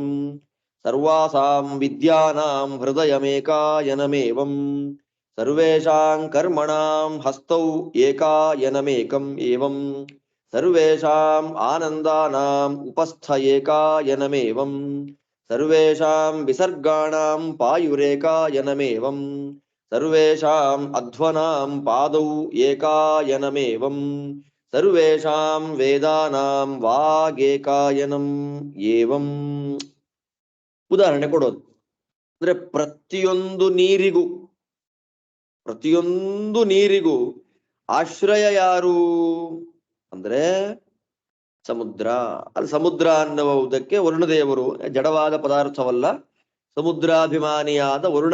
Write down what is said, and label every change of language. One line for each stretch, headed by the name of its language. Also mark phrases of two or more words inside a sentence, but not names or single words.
Sanskrit: ಸರ್ವಾಸಾಂ ವಿದ್ಯಾನಾಂ ಹೃದಯಮೇಕಾಯನಮೇವಂ ಸರ್ವೇಷಾಂ ಕರ್ಮಣಾಂ ಹಸ್ತೌ ಏಕಾಯನಮೇಕಂ ಏವಂ ಸರ್ವೇಷಾಂ ಆನಂದಾನಾಂ ಉಪಸ್ಥ ಏಕಾಯನಮೇವಂ ಸರ್ವೇಷಾಂ ವಿಸರ್ಗಾಣಾಂ ಪಾಯುರೇಕಾಯನಮೇವಂ ಸರ್ವೇಷಾಂ ಅಧ್ವನಾಂ ಪಾದೌ ಏಕಾಯನಮೇವಂ ಸರ್ವೇಷಾಂ ವೇದಾನಾಂ ವಾಗೇಕಾಯನಂ ಏವಂ.
Kannada: ಉದಾಹರಣೆ ಕೊಡೋದು ಅಂದ್ರೆ ಪ್ರತಿಯೊಂದು ನೀರಿಗೂ ಆಶ್ರಯ ಯಾರು ಅಂದ್ರೆ ಸಮುದ್ರ. ಅಲ್ಲಿ ಸಮುದ್ರ ಅನ್ನುವುದಕ್ಕೆ ವರುಣದೇವರು, ಜಡವಾದ ಪದಾರ್ಥವಲ್ಲ, ಸಮುದ್ರಾಭಿಮಾನಿಯಾದ ವರುಣ.